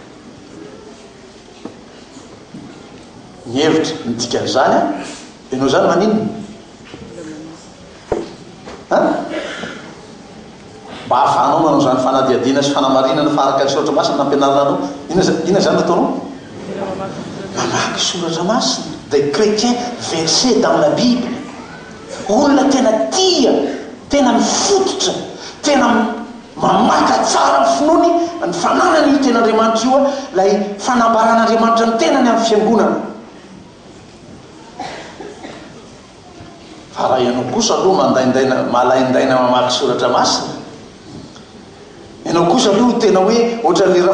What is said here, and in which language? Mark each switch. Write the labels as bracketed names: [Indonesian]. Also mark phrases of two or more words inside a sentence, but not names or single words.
[Malagasy] ny hevitra nidikan'izany ianao zany maninona mba ahafahanao manao zany fanadiadiana sy fanamarinana faharaka ny soratra masina nampianarana anao ina zany nataonao mamaky soratra masina [French] des chrétiens versés dans la Bible [Malagasy] olona tena tia tena mifototra tena mamaka tsara ny finoany ny fananany io ten'Andriamanitra io lay fanambaran'Andriamanitra ny tenany amin'ny fiangonana fa raha ianao kosa aloha malaindaina mamaky soratra masina ianao kosa aloha tena hoe ohatran'le raha